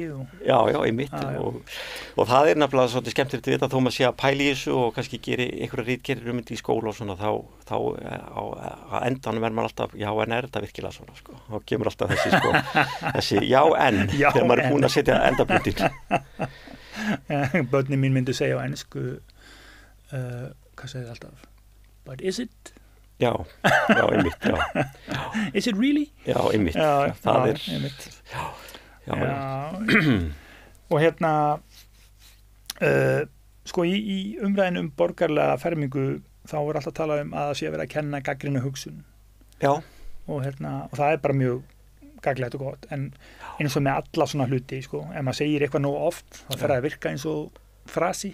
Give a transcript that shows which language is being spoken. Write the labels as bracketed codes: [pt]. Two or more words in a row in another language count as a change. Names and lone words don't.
[is] Já, einmitt og það nefnilega svolítið skemmtilegt að vita þó maður sé að pæla í þessu og kannski geri einhverja ritgerðir um þetta í skóla og svona þá á endanum maður alltaf, já en þetta virkilega svona, sko, þá kemur alltaf þessi, sko, þessi já en þegar maður búin að setja endapunktin. Börnin mín myndi segja á ensku hvað segir alltaf? [en] But is it? [is] Já, einmitt, já. [en] Is it really? [is] Já, einmitt. Það einmitt. Já. Og sko í umræðinu borgarlega fermingu þá alltaf talað að það sé að vera að kenna gagnrýna hugsun. Já. Og það bara mjög gagnlegt og gott, en eins og með alla svona hluti, sko, ef maður segir eitthvað nóg oft, þá fer það að virka eins og frasi.